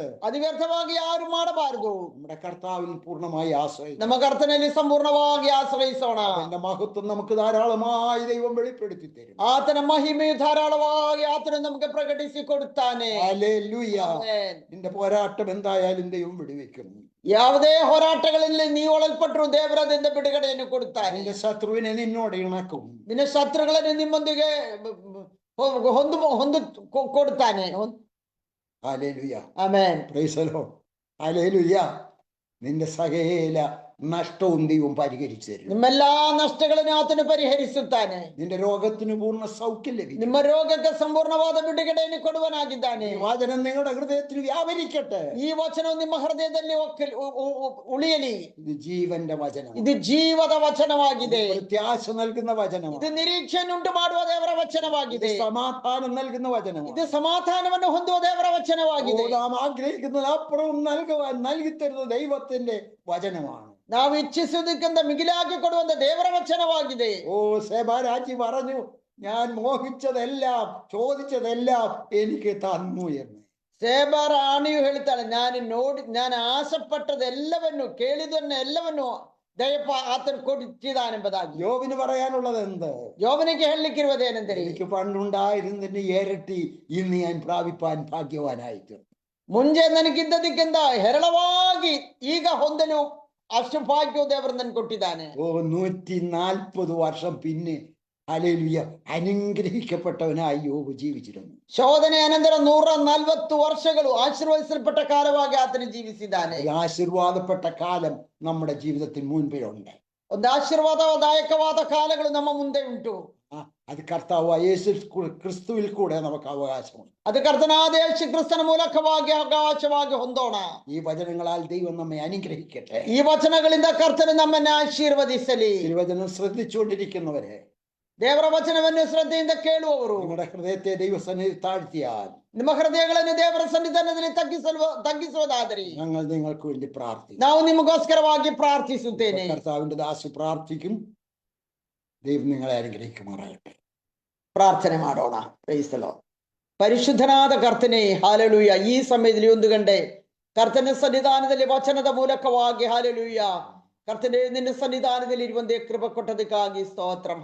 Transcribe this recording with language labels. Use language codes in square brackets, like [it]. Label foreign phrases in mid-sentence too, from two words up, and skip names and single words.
[kn] ಅದು ವ್ಯರ್ಥವಾಗಿ ಯಾರು ಮಾಡಬಾರದು. [ml] നമ്മുടെ കർത്താവിൽ പൂർണ്ണമായി ആശ്രയിക്കും. [kn] ನಮ್ಮ ಕರ್ತನಲ್ಲಿ ಸಂಪೂರ್ಣವಾಗಿ ಆಶ್ರಯಿಸೋಣ. [ml] അവന്റെ മഹത്വം നമുക്ക് ധാരാളം ധാരാളമായി ദൈവം വെളിപ്പെടുത്തി തരും. [kn] ಆತನ ಮಹಿಮೆಯು ಧಾರಾಳವಾಗಿ ಆತನು ನಮಗೆ ಪ್ರಕಟಿಸಿಕೊಡುತ್ತಾನೆ. [ml] ഹല്ലേലൂയ. [kn] ಆಮೆನ್. [ml] നിന്റെ പോരാട്ടം എന്തായാലും ദൈവം വെടിവെക്കും. [kn] ಯಾವುದೇ ಹೋರಾಟಗಳಲ್ಲಿ ನೀವು ಒಳಲ್ಪಟ್ಟರು ದೇವರದಿಂದ ಬಿಡುಗಡೆಯನ್ನು ಕೊಡುತ್ತಾನೆ. [ml] നിന്റെ ശത്രുവിനെ നിന്നോട് ഇണക്കും. [kn] ನಿನ್ನ ಶತ್ರುಗಳನ್ನು ನಿಮ್ಮೊಂದಿಗೆ ಹೊಂದು ಕೊಡುತ್ತಾನೆ. [ml] ഹല്ലേലൂയ. [kn] ಆಮೆನ್. [en] Praise the Lord. Hallelujah. [ml] നിന്റെ സകല നഷ്ടവും ദൈവം പരിഹരിച്ചു തരും. [kn] ನಿಮ್ಮೆಲ್ಲಾ ನಷ್ಟಗಳನ್ನು ಆತನು ಪರಿಹರಿಸುತ್ತಾನೆ. [ml] നിന്റെ രോഗത്തിന് പൂർണ്ണ സൗഖ്യം ലഭിക്കും. [kn] ನಿಮ್ಮ ರೋಗಕ್ಕೆ ಸಂಪೂರ್ಣವಾದ ಬಿಡುಗಡೆಯನ್ನು ಕೊಡುವನಾಗಿದ್ದಾನೆ. [ml] ഈ വചനം നിങ്ങളുടെ ഹൃദയത്തിൽ വ്യാപരിക്കട്ടെ. [kn] ಈ ವಚನವು ನಿಮ್ಮ ಹೃದಯದಲ್ಲಿ ಉಳಿಯಲಿ. [ml] ഇത് ജീവന്റെ വചനം. [kn] ಇದು ಜೀವದ ವಚನವಾಗಿದೆ. [ml] പ്രത്യാശ നൽകുന്ന വചനമാണ്. [kn] ಇದು ನಿರೀಕ್ಷೆಯನ್ನುಂಟು ಮಾಡುವ ದೇವರ ವಚನವಾಗಿದೆ. [ml] സമാധാനം നൽകുന്ന വചനമാണ്. [kn] ಇದು ಸಮಾಧಾನವನ್ನು ಹೊಂದುವ ದೇವರ ವಚನವಾಗಿದೆ. [ml] നാം ആഗ്രഹിക്കുന്നത് അപ്പുറവും നൽകുവാൻ നൽകിത്തരുന്ന ദൈവത്തിന്റെ വചനമാണ്. [kn] ನಾವು ಇಚ್ಛಿಸುವುದಕ್ಕಿಂತ ಮಿಗಿಲಾಗಿ ಕೊಡುವಂತ ದೇವರ ವಚನವಾಗಿದೆ. [ml] ഓ സേബാരാജി പറഞ്ഞു, ഞാൻ മോഹിച്ചതെല്ലാം ചോദിച്ചതെല്ലാം എനിക്ക് തന്നു എന്ന്. [kn] ಸೇಬ ರಾಣಿಯು ಹೇಳ್ತಾಳೆ, ನಾನು ಆಸೆಪಟ್ಟದೆಲ್ಲವನ್ನು ಕೇಳಿದನ್ನೆಲ್ಲವನ್ನು ದಯಪ ಆತನು ಕೊಟ್ಟಿದ್ದಾನೆಂಬುದಾಗಿ. [ml] യോബിന് പറയാനുള്ളത് എന്ത്? [kn] യോബನಿಗೆ ಹೇಳಲಿಕ್ಕಿರುವುದೇನೆಂದರೆ, [ml] എനിക്ക് പണ്ടുണ്ടായിരുന്നതിന്റെ ഇരട്ടി ഇന്ന് ഞാൻ പ്രാപിപ്പാൻ ഭാഗ്യവാനായിട്ട്. [kn] ಮುಂಚೆ ನನಗಿದ್ದದಕ್ಕಿಂತ ಹೇರಳವಾಗಿ ಈಗ ಹೊಂದಲು ಅಷ್ಟು ಭಾಗ್ಯವು ದೇವರು ನನಗೆ ಕೊಟ್ಟಿದ್ದಾನೆ. [ml] ഓ 140 വർഷം പിന്നെ ഹല്ലേലൂയ അനുഗ്രഹിക്കപ്പെട്ടവനായി യോബ് ജീവിച്ചിരുന്നു. [kn] ಶೋಧನೆ ಅನಂತರ 140 ವರ್ಷಗಳು ಆಶೀರ್ವದಿಸಲ್ಪಟ್ಟ ಕಾಲವಾಗಿ ಆತನು ಜೀವಿಸಿದ್ದಾನೆ. [ml] ആശീർവാദപ്പെട്ട കാലം നമ്മുടെ ജീവിതത്തിൽ മുൻപേ ഉണ്ട്. [kn] ಒಂದು ಆಶೀರ್ವಾದದಾಯಕವಾದ ಕಾಲಗಳು ನಮ್ಮ ಮುಂದೆ ಉಂಟು. [ml] അത് കർത്താവായ യേശു ക്രിസ്തുവിൽ കൂടെ നമുക്ക് അവകാശമുണ്ട്. [kn] ಅದು ಕರ್ತನಾದ ಯೇಸು ಕ್ರಿಸ್ತನ ಮೂಲಕವಾಗಿ ಅವಕಾಶವಾಗಿ ಹೊಂದೋಣ. [ml] ഈ വചനങ്ങളാൽ ദൈവം നമ്മെ അനുഗ്രഹിക്കട്ടെ. [kn] ಈ ವಚನಗಳಿಂದ ಕರ್ತನು ನಮ್ಮನ್ನು ಆಶೀರ್ವದಿಸಲಿ. [ml] തിരുവചനം ശ്രദ്ധിച്ചുകൊണ്ടിരിക്കുന്നവരെ, [kn] ದೇವರ ವಚನವನ್ನು ಶ್ರದ್ಧೆಯಿಂದ ಕೇಳುವವರು [ml] നിങ്ങളുടെ ഹൃദയത്തെ ദൈവസന്നിധി താഴ്ത്തിയാൽ, [kn] ನಿಮ್ಮ ಹೃದಯಗಳನ್ನು ದೇವರ ಸನ್ನಿಧಾನದಲ್ಲಿ ತಗ್ಗಿಸುವುದಾದರೆ [ml] ഞങ്ങൾ നിങ്ങൾക്ക് വേണ്ടി പ്രാർത്ഥിക്കും. [kn] ನಾವು ನಿಮಗೋಸ್ಕರವಾಗಿ ಪ್ರಾರ್ಥಿಸುತ್ತೇನೆ. [ml] കർത്താവിന്റെ ദാസി പ്രാർത്ഥിക്കും. ദൈവം നിങ്ങളെ അനുഗ്രഹിക്കുമാറാകട്ടെ. [kn] ಪ್ರಾರ್ಥನೆ ಮಾಡೋಣ. [en] Praise the Lord. [kn] ಪರಿಶುದ್ಧನಾದ ಕರ್ತನೇ, ಹಾಲೆಲೂಯ. ಈ ಸಮಯದಲ್ಲಿ ಒಂದು ಗಂಟೆ ಕರ್ತನ ಸನ್ನಿಧಾನದಲ್ಲಿ ವಚನದ ಮೂಲಕವಾಗಿ ಹಾಲೆಲೂಯ ಕರ್ತನೇ ನಿನ್ನ ಸನ್ನಿಧಾನದಲ್ಲಿ ಇರುವಂತೆ ಕೃಪೆ ಕೊಟ್ಟದಕ್ಕಾಗಿ ಸ್ತೋತ್ರಂ.